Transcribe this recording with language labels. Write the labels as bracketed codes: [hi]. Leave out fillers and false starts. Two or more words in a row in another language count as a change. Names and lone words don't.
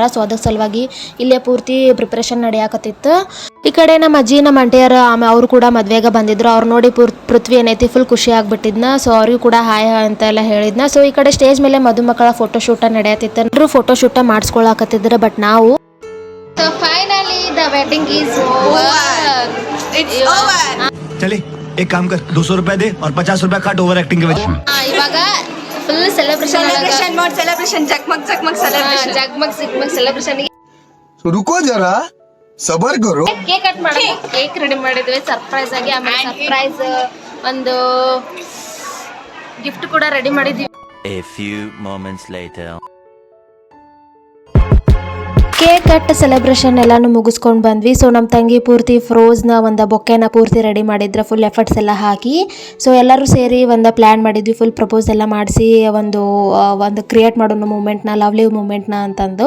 [kn] ಸೊ ಅದ್ರ ಸಲುವಾಗಿ ಇಲ್ಲೇ ಪೂರ್ತಿ ಪ್ರಿಪ್ರೇಷನ್ ನಡೆಯಾಕತ್ತಿತ್ತು. ಈ ಕಡೆ ನಮ್ಮ ಅಜ್ಜಿ ನಮ್ಮ ಅಂಟಿಯರು ಅವರು ಕೂಡ ಮದುವೆಗೆ ಬಂದಿದ್ರು. ಅವ್ರು ನೋಡಿ ಪೃಥ್ವಿ ಏನೈತಿ ಫುಲ್ ಖುಷಿ ಆಗ್ಬಿಟ್ಟಿದ್ನ. ಸೊ ಅವ್ರಿಗೂ ಕೂಡ ಹಾಯ್ ಅಂತೆಲ್ಲ ಹೇಳಿದ್ನ. ಸೊ ಈ ಕಡೆ ಸ್ಟೇಜ್ ಮೇಲೆ ಮದುಮಕ್ಕಳ ಫೋಟೋಶೂಟ ನಡೆಯತ್ತಿತ್ತು. ಎಲ್ಲರೂ ಫೋಟೋಶೂಟ ಮಾಡಿಸ್ಕೊಳಕತ್ತಿದ್ರು. ಬಟ್ ನಾವು [en] finally the wedding is over. It's over. [hi] चले एक काम कर 200 रुपए दे और 50 रुपए काट [en] over acting [hi] के वजह [kn] ಇವಾಗ [en] full celebration mode celebration जगमग celebration ಜಗ್ಮಗ್ celebration [hi] रुको जरा सबर करो. [en] cake cut [kn] ಮಾಡಿ ಕೇಕ್ ರೆಡಿ ಮಾಡಿದ್ವಿ ಸರ್ಪ್ರೈಸ್ ಆಗಿ. ಆಮೇಲೆ ಸರ್ಪ್ರೈಸ್ ಒಂದು ಗಿಫ್ಟ್ ಕೂಡ ರೆಡಿ ಮಾಡಿದ್ವಿ. [en] A few moments later. cake cut celebration [kn] ಎಲ್ಲಾನು ಮುಗಿಸ್ಕೊಂಡು ಬಂದ್ವಿ. ಸೊ ನಮ್ಮ ತಂಗಿ ಪೂರ್ತಿ ಫ್ರೋಜ್ನ ಒಂದು ಬೊಕ್ಕೆನ ಪೂರ್ತಿ ರೆಡಿ ಮಾಡಿದ್ರೆ [en] full efforts [kn] ಎಲ್ಲ ಹಾಕಿ. ಸೊ ಎಲ್ಲರೂ ಸೇರಿ ಒಂದು ಪ್ಲ್ಯಾನ್ ಮಾಡಿದ್ವಿ, [en] full propose [kn] ಎಲ್ಲ ಮಾಡಿಸಿ ಒಂದು ಕ್ರಿಯೇಟ್ ಮಾಡೋಣ ಮೂಮೆಂಟ್ನ, [en] lovely momentನ [kn] ಅಂತಂದು.